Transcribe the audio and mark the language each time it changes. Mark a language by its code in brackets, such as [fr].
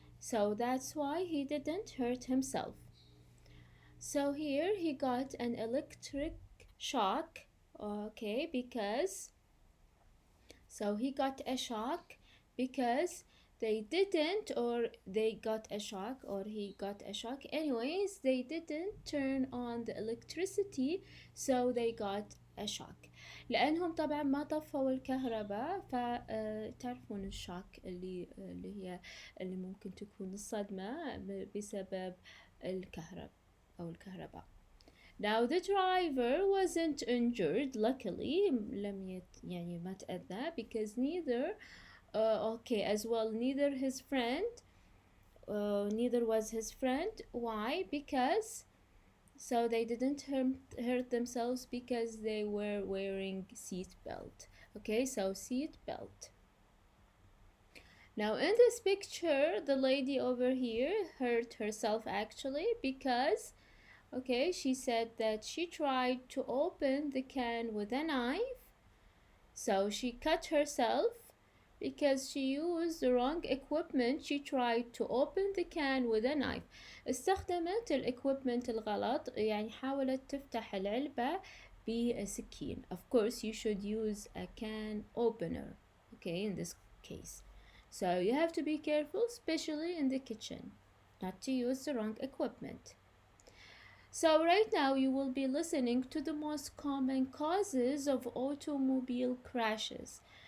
[en] So that's why he didn't hurt himself. So here he got an electric shock, okay, because so he got a shock because they didn't, or they got a shock, or he got a shock. Anyways, they didn't turn on the electricity, so they got a shock. [ar] لأنهم طبعا ما طفوا الكهرباء فتعرفون الشوك اللي هي اللي ممكن تكون الصدمة بسبب الكهرباء أو الكهرباء. [en] Now the driver wasn't injured, luckily [ar] يعني ما تأذى, [en] because neither neither his friend neither was his friend. Why? Because so they didn't hurt themselves because they were wearing seat belt. Okay, so seat belt. Now in this picture, the lady over here hurt herself actually because she said that she tried to open the can with a knife, so she cut herself because she used the wrong equipment. She tried to open the can with a knife. [ar] استخدمت equipment الغلط, يعني حاولت تفتح العلبة بسكين. [en] Of course you should use a can opener, in this case. So you have to be careful, especially in the kitchen, not to use the wrong equipment. So right now you will be listening to the most common causes of automobile crashes.